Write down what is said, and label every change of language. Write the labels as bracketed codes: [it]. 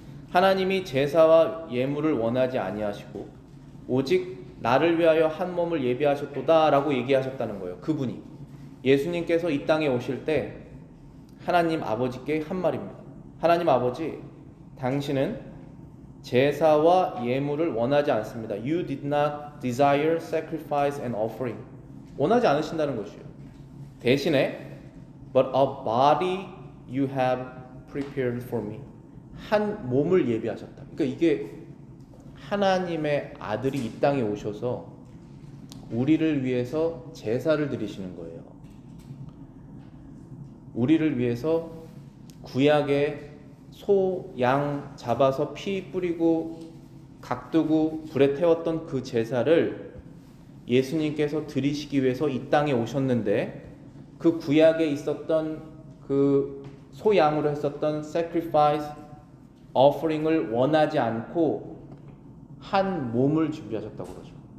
[ko] 하나님이 제사와 예물을 원하지 아니하시고 오직 나를 위하여 한 몸을 예비하셨도다 라고 얘기하셨다는 거예요. 그분이 예수님께서 이 땅에 오실 때 하나님 아버지께 한 말입니다. 하나님 아버지, 당신은 제사와 예물을 원하지 않습니다. [en] You did not desire sacrifice and offering. [ko] 원하지 않으신다는 것이요. 대신에 [en] but a body you have prepared for me. [ko] 한 몸을 예비하셨다. 그러니까 이게 하나님의 아들이 이 땅에 오셔서 우리를 위해서 제사를 드리시는 거예요. 우리를 위해서 구약에 소, 양 잡아서 피 뿌리고 각두고 불에 태웠던 그 제사를 예수님께서 드리시기 위해서 이 땅에 오셨는데 그 구약에 있었던 그 소양으로 했었던 sacrifice, offering을 원하지 않고 한 몸을 준비하셨다고 그러죠.